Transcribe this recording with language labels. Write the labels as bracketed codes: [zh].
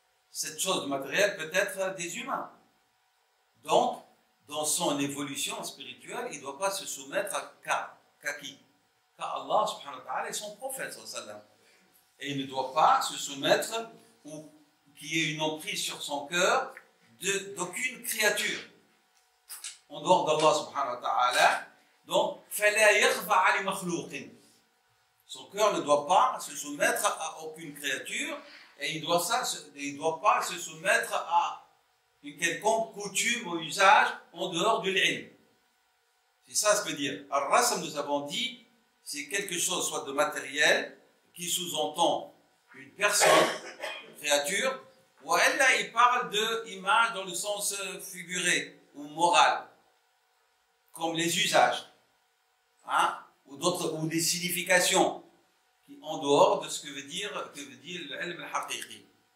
[fr] Cette chose de matériel peut être des humains. Donc, dans son évolution spirituelle, il ne doit pas se soumettre qu'à qui? Allah subhanahu wa ta'ala et son prophète sallam. Et il ne doit pas se soumettre ou qu'il y ait une emprise sur son cœur d'aucune créature en dehors d'Allah subhanahu wa ta'ala. [ar] Donc, فَلَا يَخْضَعَ لِمَخْلُوقٍ. [fr] Son cœur ne doit pas se soumettre à aucune créature et il ne doit pas se soumettre à une quelconque coutume ou usage en dehors de l'ilm. C'est ça ce que veut dire. Al-Rasm, nous avons dit, c'est quelque chose soit de matériel qui sous-entend une personne, une créature, ou elle là il parle d'image dans le sens figuré ou moral, comme les usages, hein, ou des significations qui en dehors de ce que veut dire l'ilm al-haqiqi.